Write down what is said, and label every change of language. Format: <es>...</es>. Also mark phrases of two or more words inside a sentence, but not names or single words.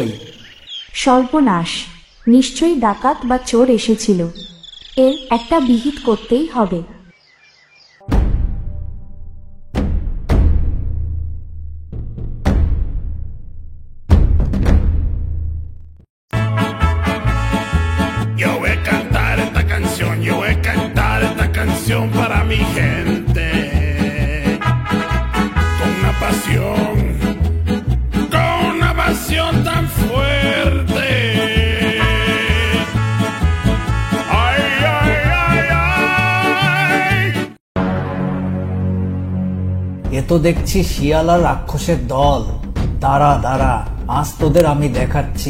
<bn>সর্বনাশ, নিশ্চয়ই ডাকাত বা চোর এসেছিল। এর একটা বিহিত করতেই হবে।</bn> <es>Yo voy a cantar esta canción, yo voy a cantar esta canción para mi gente. Con una pasión tan fuerte. Ay, ay, ay, ay.</es> <bn>এ তো দেখছি শিয়াল আর রাক্ষসের দল। দাঁড়া দাঁড়া, আজ তোদের আমি দেখাচ্ছি।</bn>